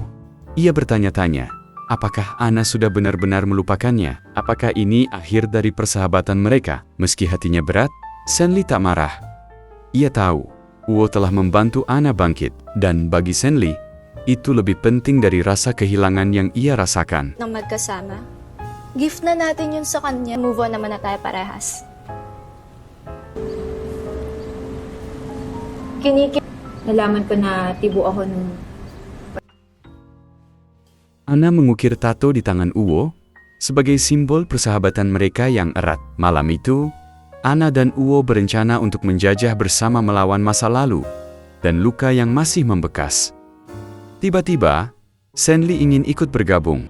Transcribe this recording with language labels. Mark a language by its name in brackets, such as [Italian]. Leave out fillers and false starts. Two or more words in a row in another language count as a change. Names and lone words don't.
[Indonesian] Ia bertanya-tanya, apakah Ana sudah benar-benar melupakannya? Apakah ini akhir dari persahabatan mereka? Meski hatinya berat, Senli tak marah. Ia tahu, Uwo telah membantu Ana bangkit, dan bagi Senli, itu lebih penting dari rasa kehilangan yang ia rasakan. [Filipino] Nang magkasama. Gift na natin yun sa kanya. [English] Move on [Filipino] naman na tayo parehas. Nalaman ko na tibo ako nung [Indonesian] Ana mengukir tato di tangan Uwo sebagai simbol persahabatan mereka yang erat. Malam itu, Ana dan Uwo berencana untuk menjajah bersama melawan masa lalu dan luka yang masih membekas. Tiba-tiba, Senli ingin ikut bergabung.